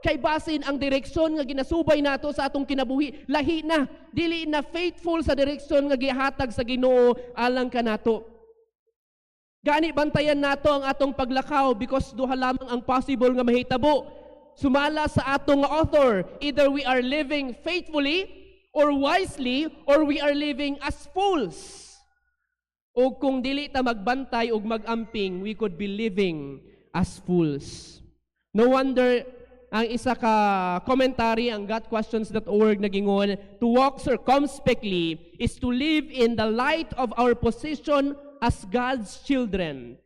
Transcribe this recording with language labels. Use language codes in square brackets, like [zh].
[ceb] Kay basin ang direksyon nga ginasubay nato sa atong kinabuhi, lahi na. Dili na faithful sa direksyon nga gihatag sa Ginoo alang kanato. Gani bantayan nato ang atong paglakaw, because duha lamang ang possible nga mahitabo. [en] Sumala sa atong author, either we are living faithfully or wisely, or we are living as fools. [ceb] O kung dili ta magbantay og magamping, we could be living as fools. [en] No wonder ang isa ka commentary, ang gotquestions.org, nagingon, to walk circumspectly is to live in the light of our position as God's children.